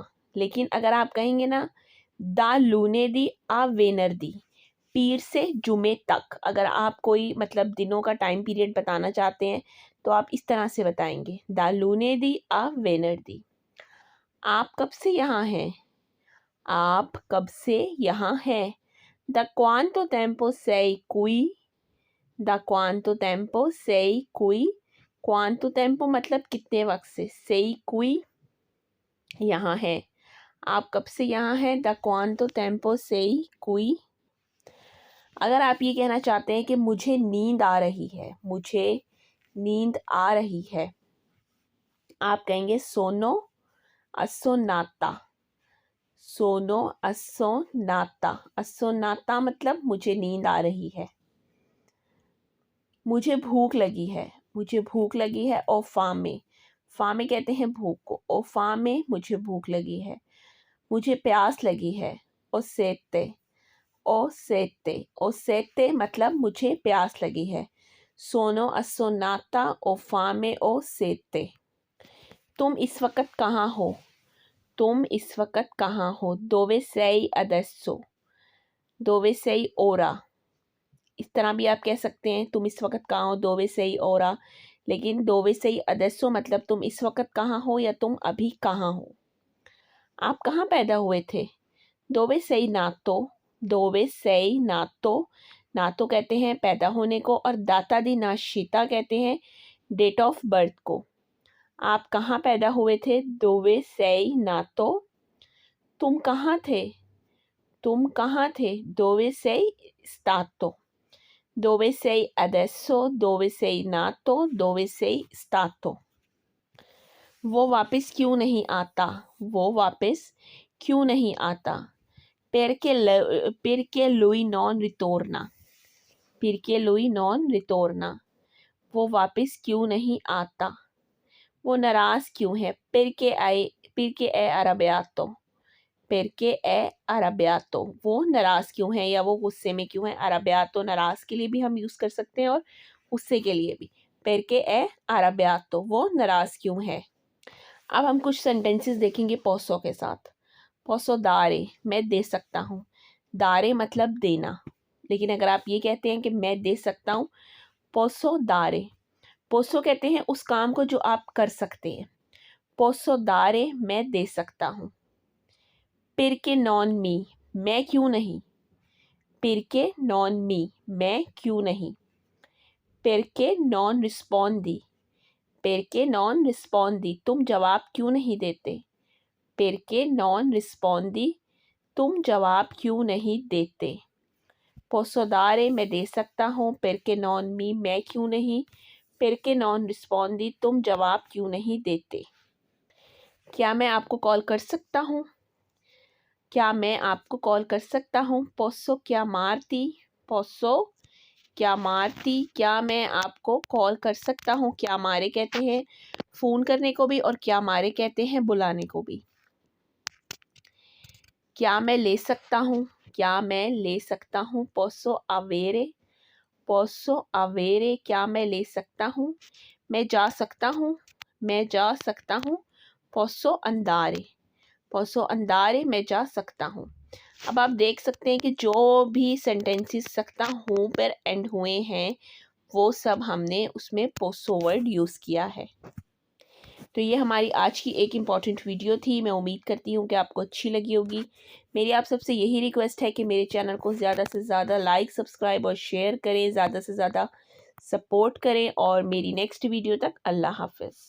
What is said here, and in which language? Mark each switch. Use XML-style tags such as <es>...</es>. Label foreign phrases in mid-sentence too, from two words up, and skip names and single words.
<hi>लेकिन अगर आप कहेंगे ना</hi> <it>da lunedì a venerdì,</it> <hi>पीर से जुमे तक, अगर आप कोई मतलब दिनों का टाइम पीरियड बताना चाहते हैं तो आप इस तरह से बताएंगे</hi> <it>da lunedì a venerdì.</it> <hi>आप कब से यहाँ हैं? आप कब से यहाँ हैं।</hi> <it>Da quanto tempo sei qui? Da quanto tempo sei qui? Quanto tempo</it> <hi>मतलब कितने वक्त से,</hi> <it>sei qui</it> <hi>यहाँ है। आप कब से यहाँ हैं।</hi> <it>Da quanto tempo sei qui?</it> <hi>अगर आप ये कहना चाहते हैं कि मुझे नींद आ रही है, मुझे नींद आ रही है, आप कहेंगे</hi> <it>sono assonnata. sono assonnata.</it> <hi>assonata मतलब मुझे नींद आ रही है। मुझे भूख लगी है, मुझे भूख लगी है।</hi> <it>ho fame,</it> <hi>फामे कहते हैं भूख को।</hi> <it>ho fame</it> <hi>मुझे भूख लगी है। मुझे प्यास लगी है।</hi> <it>ho sete, ho sete, ho sete</it> <hi>मतलब मुझे प्यास लगी है।</hi> <it>sono assonnata ho fame ho sete.</it> <hi>तुम इस वक्त कहाँ हो। तुम इस वक्त कहाँ हो।</hi> <it>dove sei adesso। dove sei ora।</it> <hi>इस तरह भी आप कह सकते हैं तुम इस वक्त कहाँ हो,</hi> <it>dove sei ora।</it> <hi>लेकिन</hi> <it>dove sei adesso</it> <hi>मतलब तुम इस वक्त कहाँ हो या तुम अभी कहाँ हो। आप कहाँ पैदा हुए थे।</hi> <it>dove sei nato। dove sei nato।</it> <hi>नातो कहते हैं पैदा होने को और</hi> <it>data di nascita</it> <hi>कहते हैं</hi> <en>date of birth</en> <hi>को। आप कहाँ पैदा हुए थे।</hi> <it>dove sei nato।</it> <hi>तुम कहाँ थे। तुम कहाँ थे।</hi> <it>dove sei stato। dove sei adesso। dove sei nato। dove sei stato।</it> <hi>वो वापस क्यों नहीं आता। वो वापस क्यों नहीं आता।</hi> <it>perché lui non ritorna। perché lui non ritorna।</it> <hi>वो वापस क्यों नहीं आता। वो नाराज क्यों है।</hi> <it>perché è arrabbiato। perché è arrabbiato।</it> <hi>वो नाराज क्यों है या वो गुस्से में क्यों है। arrabbiato नाराज के लिए भी हम यूज कर सकते हैं और गुस्से के लिए भी।</hi> <it>perché è arrabbiato</it> <hi>वो नाराज क्यों है। अब हम कुछ सेंटेंसेस देखेंगे पोसो के साथ।</hi> <it>posso dare</it> <hi>मैं दे सकता हूँ। दारे मतलब देना, लेकिन अगर आप ये कहते हैं कि मैं दे सकता हूँ,</hi> <it>posso dare.</it> <hi>पोसो कहते हैं उस काम को जो आप कर सकते हैं।</hi> <it>posso dare</it> <hi>मैं दे सकता हूँ।</hi> <it>perché non mi</it> <hi>मैं क्यों नहीं।</hi> <it>perché non mi</it> <hi>मैं क्यों नहीं।</hi> <it>perché non rispondi। perché non rispondi</it> <hi>तुम जवाब क्यों नहीं देते।</hi> <it>perché non rispondi</it> <hi>तुम जवाब क्यों नहीं देते।</hi> <it>posso dare</it> <hi>मैं दे सकता हूँ।</hi> <it>perché non mi</it> <hi>मैं क्यों नहीं।</hi> <it>perché non rispondi</it> <hi>तुम जवाब क्यों नहीं देते। क्या मैं आपको कॉल कर सकता हूँ। क्या मैं आपको कॉल कर सकता हूँ।</hi> <it>posso chiamarti। posso chiamarti</it> <hi>क्या मैं आपको कॉल कर सकता हूँ। chiamare कहते हैं फ़ोन करने को भी और chiamare कहते हैं बुलाने को भी। क्या मैं ले सकता हूँ। क्या मैं ले सकता हूँ।</hi> <it>posso avere। posso avere</it> <hi>क्या मैं ले सकता हूँ। मैं जा सकता हूँ। मैं जा सकता हूँ।</hi> <it>posso andare। posso andare</it> <hi>मैं जा सकता हूँ। अब आप देख सकते हैं कि जो भी सेंटेंसेस सकता हूँ पर एंड हुए हैं वो सब हमने उसमें पोसो वर्ड यूज़ किया है। तो ये हमारी आज की एक इम्पॉर्टेंट वीडियो थी। मैं उम्मीद करती हूँ कि आपको अच्छी लगी होगी। मेरी आप सबसे यही रिक्वेस्ट है कि मेरे चैनल को ज़्यादा से ज़्यादा लाइक, सब्सक्राइब और शेयर करें, ज़्यादा से ज़्यादा सपोर्ट करें और मेरी नेक्स्ट वीडियो तक अल्लाह हाफ़िज़।</hi>